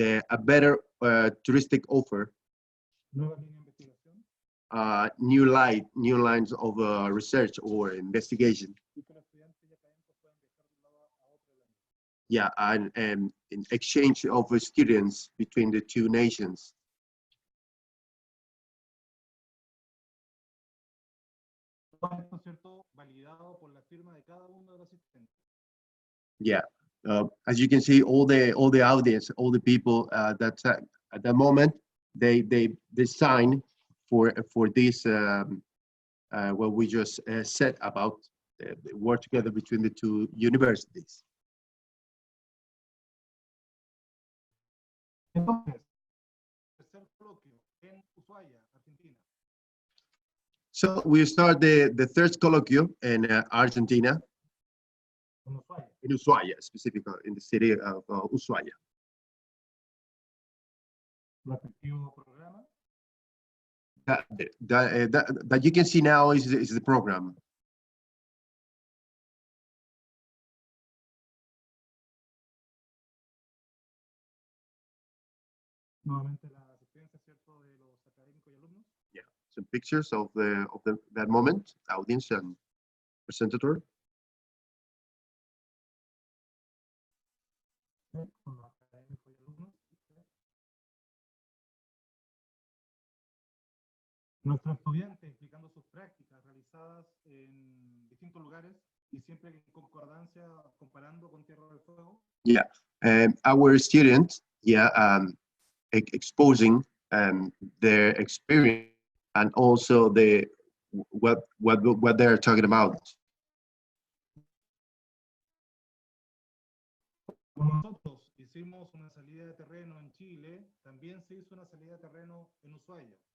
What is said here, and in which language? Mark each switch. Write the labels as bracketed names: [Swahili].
[English] A better touristic offer, [Spanish] nuevas líneas de investigación, [English] new lines of research or investigation. [Spanish] y que los estudiantes y académicos puedan viajar de un lado a otro de la isla. [English] Yeah, and in exchange of students between the two nations. [Spanish] Todo esto, ¿cierto? Validado por la firma de cada uno de los asistentes. [English] Yeah, as you can see, all the audience, all the people that at that moment they sign for this what we just said about work together between the two universities. [Spanish] Entonces, tercer coloquio en Ushuaia, Argentina. [English] So we start the third colloquium in Argentina, [Spanish] En Ushuaia. [English] in Ushuaia, specifically in the city of Ushuaia. [Spanish] Respectivo programa. [English] That you can see now is the program. [Spanish] Nuevamente la asistencia, ¿cierto? De los académicos y alumnos. [English] Yeah, some pictures of that moment, audience and presentator. [Spanish] Con los académicos y alumnos. Nuestros estudiantes explicando sus prácticas realizadas en distintos lugares y siempre en concordancia comparando con Tierra del Fuego. [English] Yeah, our students, exposing their experience and also what they're talking about. [Spanish] Como nosotros hicimos una salida de terreno en Chile, también se hizo una salida de terreno en Ushuaia.